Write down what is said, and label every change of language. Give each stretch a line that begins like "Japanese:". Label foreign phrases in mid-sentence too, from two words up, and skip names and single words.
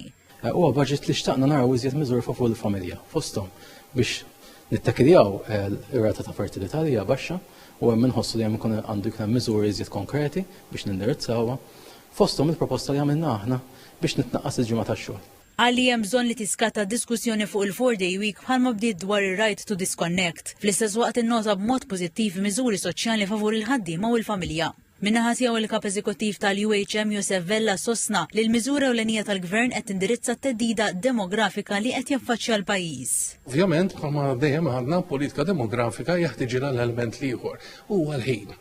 Maltese: Huwa budget li xtaqna naraw iżjed miżuri fuq il-familja fosthom biex nittakidjaw ir-rata ta' fertilità li hija baxxa u hemm inħossu li hemm ikun għandu jkun hemm miżuri iżjed konkreti biex nindirizzawha fosthom il-proposta li għamilna aħna biex nitnaqqas il-ġimgħa tax-xogħol. Għalli hemm bżonn li tiskata diskussjoni fuq il-
English: 4-day week
Maltese: bħalma bdiet dwar ir-
English: right to disconnect.
Maltese: Fl-istess waqt innota b'mod pożittiv miżuri soċjali favur il-ħaddiema u l-familja. Minnaħat jew il-kap eżekuttiv tal-UHM Josef Vella sostna li l-miżura ewlenija tal-Gvern qed tindirizza t-teddida demografika li qed jaffaċċja l-pajjiż. Ovvjament, bħalma dejjem għandna politika demografika jeħtieġilha l-element ieħor huwa l-ħin.